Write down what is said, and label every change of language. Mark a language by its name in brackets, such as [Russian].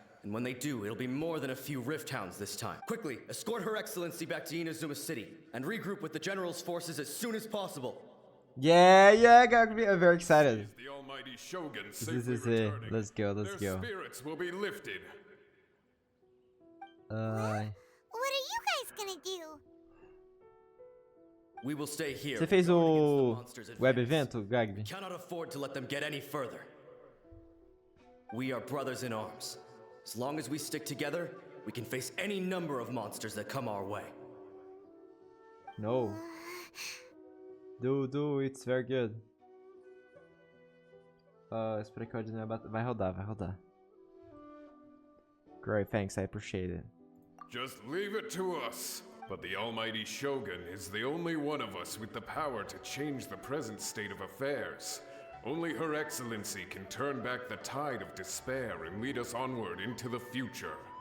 [English] And when they do, it'll be more than a few Rift Hounds this time. Quickly, escort Her Excellency back to Inazuma City and regroup with the General's forces as soon as possible. Yeah, Gagby, I'm very excited. The Almighty Shogun This is it. Let's go, let's Their go. spirits will be lifted. What are you guys gonna do? We will stay here. [Portuguese] Você fez o web evento, Gagby? [English] We cannot afford to let them get any further. We are brothers in arms. As long as we stick together, we can face any number of monsters that come our way. No. Do, it's very good. [Portuguese] Espero que o áudio não vai rodar. [English] Great, thanks, I appreciate it. Just leave it to us. But the Almighty Shogun is the only one of us with the power to change the present state of affairs. Only Her Excellency can turn back the tide of despair and lead us onward into the future.